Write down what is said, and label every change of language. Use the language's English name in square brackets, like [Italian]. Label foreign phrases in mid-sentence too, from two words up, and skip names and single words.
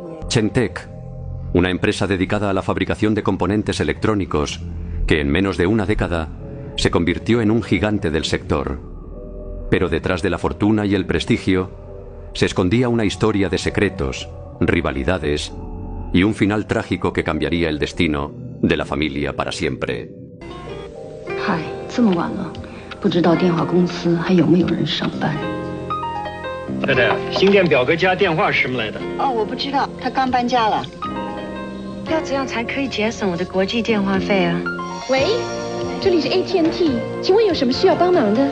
[Spanish] Chengtec, una empresa dedicada a la fabricación de componentes electrónicos que en menos de una década se convirtió en un gigante del sector. Pero detrás de la fortuna y el prestigio se escondía una historia de secretos, rivalidades y un final trágico que cambiaría el destino de la familia para siempre. [Chinese] 嗨，这么晚了，不知道电话公司还有没有人上班？太太，新店表哥家电话是什么来的？哦，我不知道，他刚搬家了。要怎样才可以节省我的国际电话费啊？喂，这里是 AT&T， 请问有什么需要帮忙的